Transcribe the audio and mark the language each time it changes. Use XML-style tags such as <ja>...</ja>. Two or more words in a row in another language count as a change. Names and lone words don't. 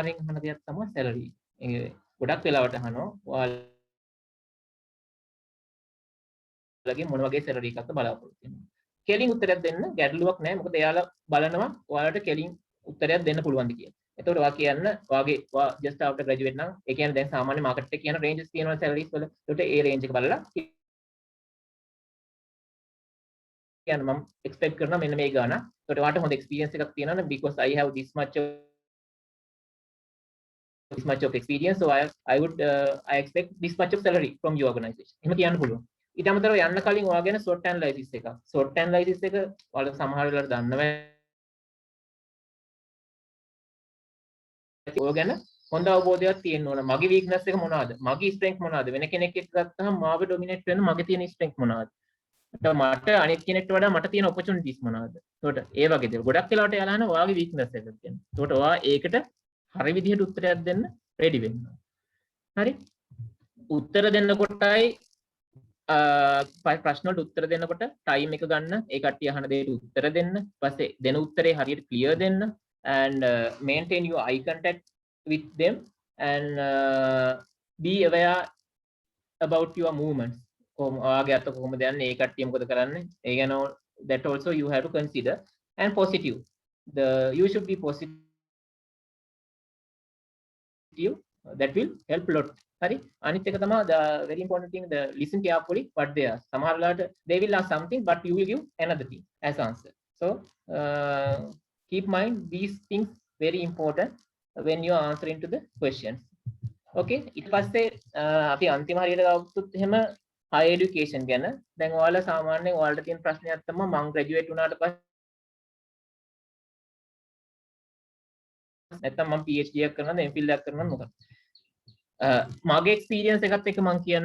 <si>හරින් අහන දෙයක් තමයි සැලරි. ගොඩක් වෙලාවට අහනවා ඔයාලගේ මොන වගේ සැලරි එකක්ද බලාපොරොත්තු වෙන්නේ. කෙලින් උත්තරයක් දෙන්න ගැටලුවක් නැහැ. මොකද එයාලා බලනවා ඔයාලට කෙලින් උත්තරයක් දෙන්න පුළුවන්ද කියලා. එතකොට ඔයා කියන්න ඔයා</si> <en>just after graduate</en> <si>නම් ඒ කියන්නේ දැන් සාමාන්‍ය මාකට් එකේ කියන ranges තියෙනවා salaries වල. ඒකට ඒ range එක බලලා කියන්න මම expect කරනවා මෙන්න මේ ගාණ. ඒකට ඔයාට හොඳ experience එකක් තියෙනවා</si> <en>because I have this much of experience, so I expect this much of salary from your organization.</en> <si>එහෙම කියන්න පුළුවන්. ඊට අමතරව යන්න කලින් ඔයා ගැන</si> <en>SWOT analysis</en> <si>එකක්.</si> <en>SWOT analysis</en> <si>එක ඔයාලා සමහර වෙලාවට දන්නව. ඔය ගැන හොඳ අවබෝධයක් තියෙන්න ඕන. මගේ weakness එක මොනවාද? මගේ strength මොනවාද? වෙන කෙනෙක් එක්ක ගත්තහම මාව dominate වෙන මගේ තියෙන strength මොනවාද? මට අනිත් කෙනෙක්ට වඩා මට තියෙන opportunities මොනවද? ඒකට ඒ වගේ දේවල්. ගොඩක් වෙලාවට එයාලා අහන ඔයාගේ weakness එක ගැන. ඒකට ඔයා ඒකට හරි විදිහට උත්තරයක් දෙන්න ready වෙන්න. හරි? උත්තර දෙන්නකොටයි ප්‍රශ්න වලට උත්තර දෙන්නකොට time එක ගන්න, ඒ කට්ටිය අහන දේට උත්තර දෙන්න, ඊපස්සේ දෙන උත්තරේ හරියට clear දෙන්න</si> <en>and maintain your eye contact with them and be aware about your movements.</en> <si>ඔයාගේ අත කොහොමද යන්නේ, ඒ කට්ටිය මොකද කරන්නේ, ඒ ගැන</si> <en>that also you have to consider and positive. You should be positive. That will help a lot. Hari අනිත් එක තමයි the very important thing, the listen carefully what they are.</en> <si>සමහර වෙලාවට</si> <en>they will ask something but you will give another thing as answer. So keep mind these things very important when you are answering to the questions.</en> <si>Okay, ඊට පස්සේ අපි අන්තිම හරියට ගත්තොත් එහෙම</si> <en>higher education</en> <si>ගැන. දැන් ඔයාලා සාමාන්‍යයෙන් ඔයාලට තියෙන ප්‍රශ්නයක් තමයි මම graduate වුණාට පස්සේ නැත්නම් මම PhD එකක් කරනවද MPhil එකක් කරනවද මොකක්ද? මගේ එක්ස්පීරියන්ස් එකත් එක්ක මම කියන්නම්.</si>